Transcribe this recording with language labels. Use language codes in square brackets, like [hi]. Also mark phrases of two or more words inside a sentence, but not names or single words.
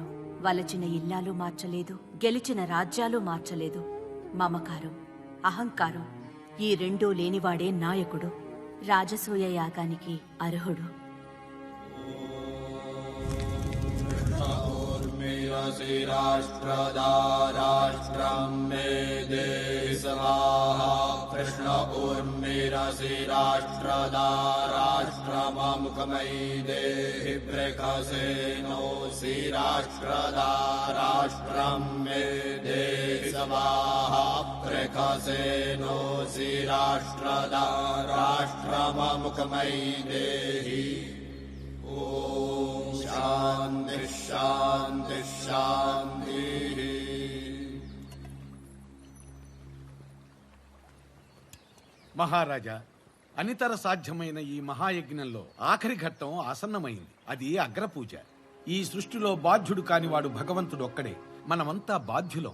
[te] వలచిన ఇల్లాలు మార్చలేదు, గెలిచిన రాజ్యాలు మార్చలేదు. మమకారం, అహంకారం ఈ రెండూ లేనివాడే నాయకుడు, రాజసూయ యాగానికి అర్హుడు. [sa] उर्मिरसि राष्ट्रदा राष्ट्रं मे देहि स्वाहा कृष्ण उर्मिरसि राष्ट्रदा राष्ट्रममुखमयि देहि प्रकसेनोऽसि राष्ट्रदा राष्ट्रं मे देहि स्वाहा प्रकसेनोऽसि राष्ट्रदा राष्ट्रममुखमयि देहि ओम शांति शांति शांति। [te] మహారాజా, అనితర సాధ్యమైన ఈ మహాయజ్ఞంలో ఆఖరి ఘట్టం ఆసన్నమైంది. అది అగ్రపూజ. ఈ సృష్టిలో బాధ్యుడు కానివాడు భగవంతుడు ఒక్కడే. మనమంతా బాధ్యులం.